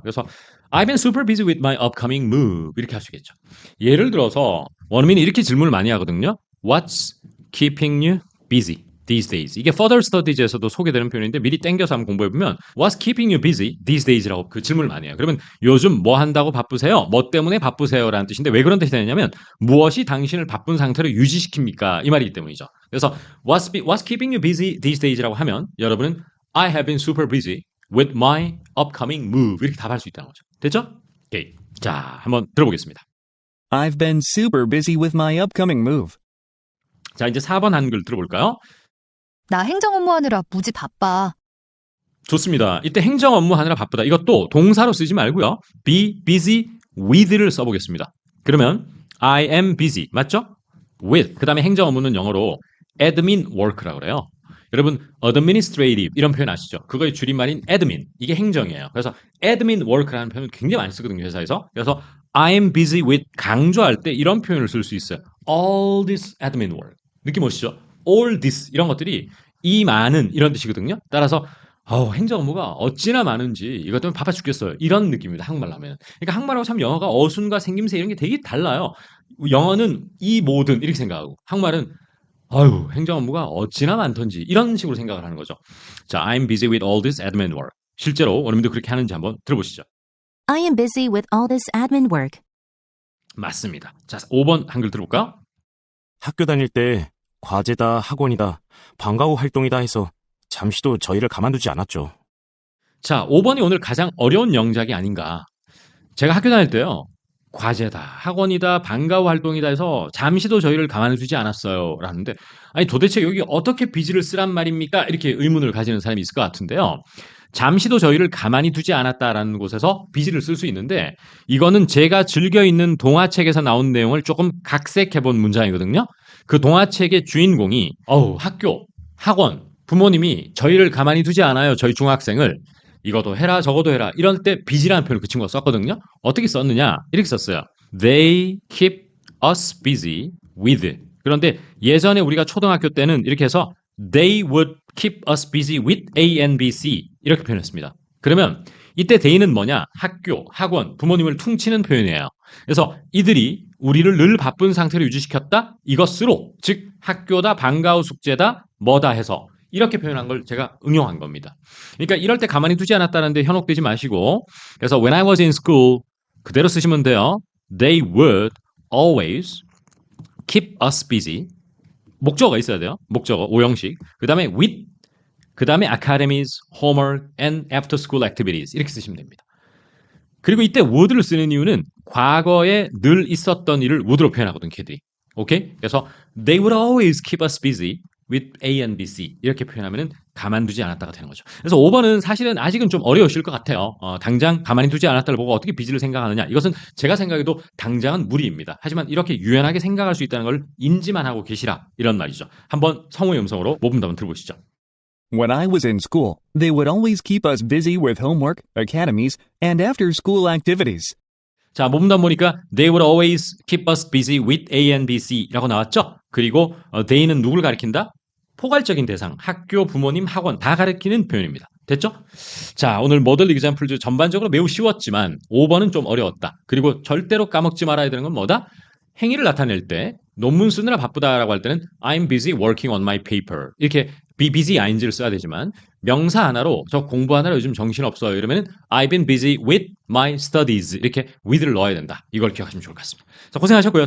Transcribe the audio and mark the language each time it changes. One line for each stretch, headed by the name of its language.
English: 그래서 I've been super busy with my upcoming move.
Korean: 이렇게 할 수 있겠죠. 예를 들어서 원어민이 이렇게 질문을 많이 하거든요.
English: What's keeping you busy these days?
Korean: 이게 further studies에서도 소개되는 표현인데 미리 땡겨서 한번 공부해보면
English: What's keeping you busy these days
Korean: 라고 그 질문을 많이 해요. 그러면 요즘 뭐 한다고 바쁘세요? 뭐 때문에 바쁘세요? 라는 뜻인데 왜 그런 뜻이 되냐면 무엇이 당신을 바쁜 상태로 유지시킵니까? 이 말이기 때문이죠.
English: 그래서 What's keeping you busy these days라고 하면 여러분은 I have been super busy with my upcoming move
Korean: 이렇게 답할 수 있다는 거죠. 됐죠? 오케이. 자, 한번 들어보겠습니다.
English: I've been super busy with my upcoming move.
Korean: 자, 이제 4번 한글 들어볼까요? 나 행정 업무하느라 무지 바빠. 좋습니다. 이때 행정 업무 하느라 바쁘다. 이것도 동사로 쓰지 말고요.
English: be busy with
Korean: 를 써보겠습니다. 그러면
English: I am busy.
Korean: 맞죠? with. 그 다음에 행정 업무는 영어로 admin work라고 그래요. 여러분 administrative 이런 표현 아시죠? 그거의 줄임말인 admin. 이게 행정이에요. 그래서 admin work라는 표현을 굉장히 많이 쓰거든요. 회사에서. 그래서
English: I am busy with
Korean: 강조할 때 이런 표현을 쓸 수 있어요.
English: all this admin work.
Korean: 느낌 오시죠? all this 이런 것들이 이 많은 이런 뜻이거든요. 따라서 행정 업무가 어찌나 많은지 이것 때문에 바빠 죽겠어요. 이런 느낌입니다. 한국말로 하면. 그러니까 한국말하고 참 영어가 어순과 생김새 이런 게 되게 달라요. 영어는 이 모든 이렇게 생각하고 한국말은 행정 업무가 어찌나 많던지 이런 식으로 생각을 하는 거죠.
English: 자, I'm busy with all this admin work.
Korean: 실제로 원어민도 그렇게 하는지 한번 들어보시죠.
English: I am busy with all this admin work.
Korean: 맞습니다. 자, 5번 한글 들어볼까요? 학교 다닐 때 과제다, 학원이다, 방과 후 활동이다 해서 잠시도 저희를 가만두지 않았죠. 자, 5번이 오늘 가장 어려운 영작이 아닌가. 제가 학교 다닐 때요. 과제다, 학원이다, 방과 후 활동이다 해서 잠시도 저희를 가만두지 않았어요. 라는데 아니 도대체 여기 어떻게 비지를 쓰란 말입니까? 이렇게 의문을 가지는 사람이 있을 것 같은데요. 잠시도 저희를 가만히 두지 않았다라는 곳에서 비지를 쓸 수 있는데 이거는 제가 즐겨 읽는 동화책에서 나온 내용을 조금 각색해본 문장이거든요. 그 동화책의 주인공이 학교, 학원, 부모님이 저희를 가만히 두지 않아요. 저희 중학생을. 이것도 해라 저것도 해라. 이럴 때 비지라는 표현을 그 친구가 썼거든요. 어떻게 썼느냐? 이렇게 썼어요.
English: They keep us busy with.
Korean: 그런데 예전에 우리가 초등학교 때는 이렇게 해서
English: They would keep us busy with A and B, C
Korean: 이렇게 표현했습니다. 그러면 이때 they는 뭐냐? 학교, 학원, 부모님을 퉁치는 표현이에요. 그래서 이들이 우리를 늘 바쁜 상태로 유지시켰다? 이것으로 즉 학교다, 방과 후 숙제다, 뭐다 해서 이렇게 표현한 걸 제가 응용한 겁니다. 그러니까 이럴 때 가만히 두지 않았다는데 현혹되지 마시고 그래서
English: when I was in school
Korean: 그대로 쓰시면 돼요.
English: They would always keep us busy.
Korean: 목적어가 있어야 돼요. 목적어, 오형식.
English: 그 다음에 with, 그 다음에 academies, homework, and after school activities
Korean: 이렇게 쓰시면 됩니다. 그리고 이때 would를 쓰는 이유는 과거에 늘 있었던 일을 would로 표현하거든, 걔들이. 오케이?
English: 그래서 they would always keep us busy with A and B, C
Korean: 이렇게 표현하면 가만두지 않았다가 되는 거죠. 그래서 5번은 사실은 아직은 좀 어려우실 것 같아요. 당장 가만히 두지 않았다를 보고 어떻게 비지를 생각하느냐. 이것은 제가 생각해도 당장은 무리입니다. 하지만 이렇게 유연하게 생각할 수 있다는 걸 인지만 하고 계시라 이런 말이죠. 한번 성우의 음성으로 모범답을 들어보시죠.
English: When I was in school, they would always keep us busy with homework, academies, and after-school activities.
Korean: 자, 모범답 보니까
English: they would always keep us busy with A and B, C
Korean: 라고 나왔죠? 그리고 they는 누굴 가리킨다? 포괄적인 대상, 학교, 부모님, 학원 다 가리키는 표현입니다. 됐죠? 자, 오늘 모델 examples 전반적으로 매우 쉬웠지만 5번은 좀 어려웠다. 그리고 절대로 까먹지 말아야 되는 건 뭐다? 행위를 나타낼 때 논문 쓰느라 바쁘다라고 할 때는
English: I'm busy working on my paper
Korean: 이렇게 be busy ing를 써야 되지만 명사 하나로 저 공부하느라 요즘 정신없어요 이러면
English: I've been busy with my studies
Korean: 이렇게 with를 넣어야 된다. 이걸 기억하시면 좋을 것 같습니다. 자, 고생하셨고요.